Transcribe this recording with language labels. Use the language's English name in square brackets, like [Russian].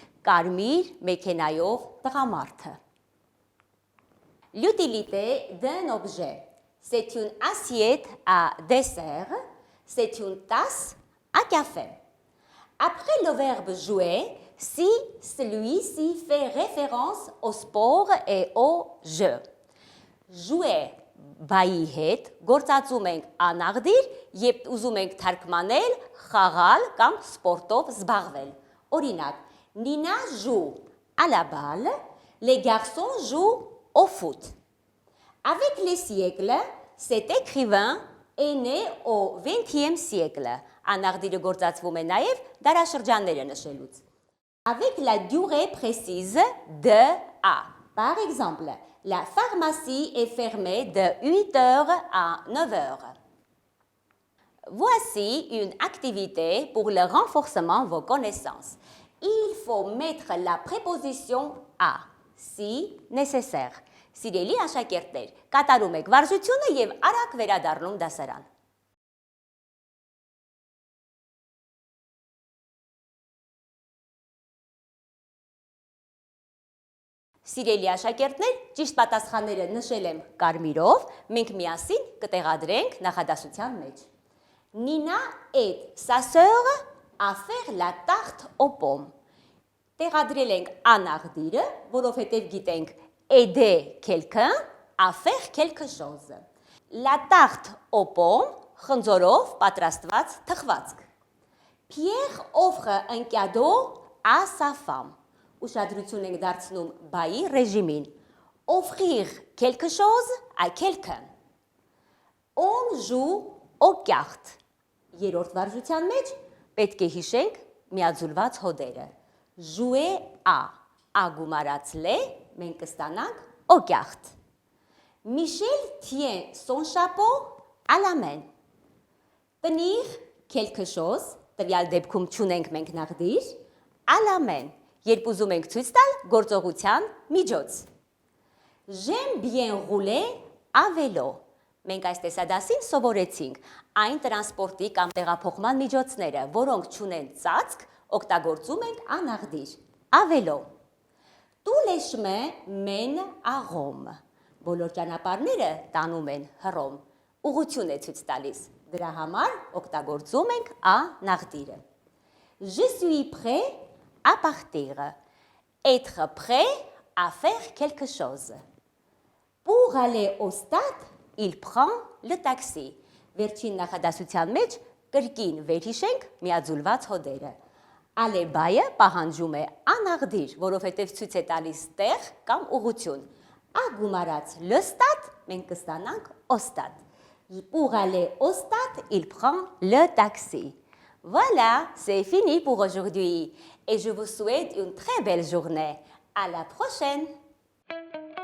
[Armenian] Կարմիր մեքենայով տղամարդը. [French] L'utilité d'un objet. C'est une assiette à dessert, c'est une tasse à café. Après le verbe jouer, si celui-ci fait référence au sport et au jeu. [Armenian] Jouer բայի հետ գործածում ենք անաղդիր, երբ ուզում ենք թարգմանել, խաղալ կամ սպորտով զբաղվել. Օրինակ, [French] Nina joue à la balle, les garçons jouent au foot. Avec les siècles, cet écrivain est né au XXe siècle. [Armenian] Անաղդիրը գործածվում է նաև դարաշրջանները նշելուց. [French] Avec la durée précise de A. Par exemple, la pharmacie est fermée de 8h à 9h. Voici une activité pour le renforcement de vos connaissances. Il faut mettre la préposition à, si nécessaire. [Armenian] Սիրելի աշակերտներ, կատարում եք վարժությունը և արագ վերադառնում դասարան։ Սիրելի աշակերտներ, ճիշտ պատասխանները նշել եմ կարմիրով, մենք միասին կտեղադրենք նախադասության մեջ։ [French] Nina aide sa sœur à faire la tarte aux pommes. [Armenian] Տեղադրել ենք անաղդիրը, որովհետև գիտենք [French] aider quelqu'un à faire quelque chose. La tarte aux pommes, [Armenian] խնձորով պատրաստված թխվածք. [French] Pierre offre un cadeau à sa femme. [Armenian] Ուշադրություն ենք դարձնում բայի ռեժիմին. [French] Offrir quelque chose à quelqu'un. On joue aux cartes. [Armenian] Երրորդ վարժության մեջ պետք է հիշենք միաձուլված հոդերը. Jouer à. A գումարած լե, մենք կստանանք aux cartes. [French] Michel tient son chapeau à la main. Tenir quelque chose, [Armenian] տվյալ դեպքում չունենք մենք նաղդիր, [French] à la main. [Armenian] Երբ ուզում ենք ցույց տալ գործողության միջոց. [French] J'aime bien rouler à vélo. [Armenian] Մենք այս տեսադասին սովորեցինք այն տրանսպորտի կամ տեղափոխման միջոցները, որոնք չունեն ծածկ, օգտագործում ենք անաղդիր. [French] À vélo. Tous les chemins mènent à Rome. [Armenian] Բոլոր ճանապարհները տանում են Հռոմ. Ուղղություն է ցույց տալիս. Դրա համար օգտագործում ենք անաղդիրը. [French] Je suis prêt à partir. Être prêt à faire quelque chose. Pour aller au stade, il prend le taxi. [Armenian] Վերջին նախադասության մեջ կրկին վերհիշենք միաձուլված հոդերը. Ալեբայը պահանջում է անաղդիր, որովհետև ցույց է տալիս տեղ կամ ուղղություն. Ա գումարած le stade, մենք կստանանք au stade. [French] Pour aller au stade, il prend le taxi. Voilà, c'est fini pour aujourd'hui et je vous souhaite une très belle journée. À la prochaine!